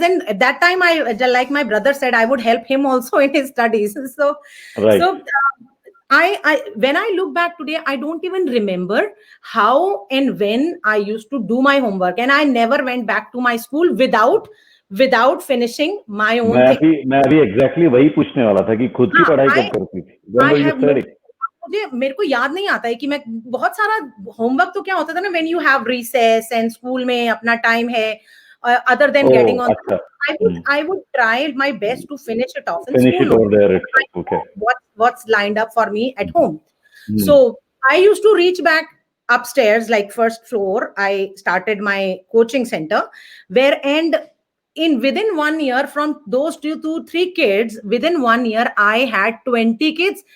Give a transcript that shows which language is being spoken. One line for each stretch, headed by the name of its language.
English: And at that time, I, like my brother said, I would help him also in his studies. So, Right. so I when I look back today, I don't even remember how and when I used to do my homework, and I never went back to my school without finishing my own thing.
Hindi: मैं अभी exactly वही पूछने वाला था कि खुद की पढ़ाई कब करती थी?
English: When were you studying?
Hindi: मुझे मेरे को याद नहीं आता है कि मैं बहुत सारा होमवर्क तो क्या होता था ना,
English: when you have recess and
Hindi: school में अपना टाइम है,
English: other than getting on,
Hindi: अच्छा.
English: I would try my best to finish it off in Finish school. it over there. Okay. What's lined up for me at home. So I used to reach back upstairs, like first floor. I started my coaching center, and within 1 year, from those 3 kids, within 1 year, I had 20 kids.